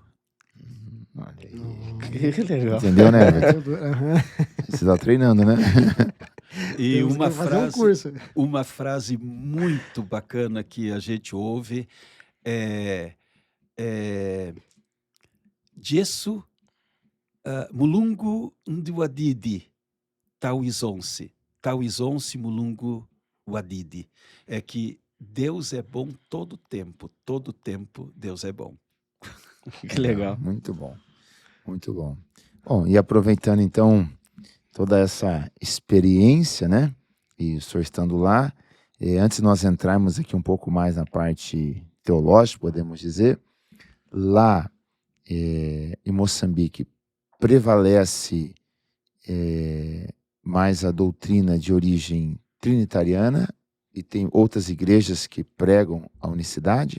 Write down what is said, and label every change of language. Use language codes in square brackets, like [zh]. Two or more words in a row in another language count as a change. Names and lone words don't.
[pt] Olha aí. Que legal. Entendeu, né, Everton? Aham. Você está treinando, né? E Temos que fazer um curso. uma frase muito bacana que a gente ouve é [ny] Jesu mulungu ndiwadidi tauizonse. Tauizonse mulungu wadidi. [pt] É que Deus é bom todo tempo Deus é bom. Que legal. Muito bom, muito bom. Bom, e aproveitando então toda essa experiência, né? E o senhor estando lá, antes de nós entrarmos aqui um pouco mais na parte teológica, podemos dizer, lá em Moçambique prevalece mais a doutrina de origem trinitariana e tem outras igrejas que pregam a unicidade?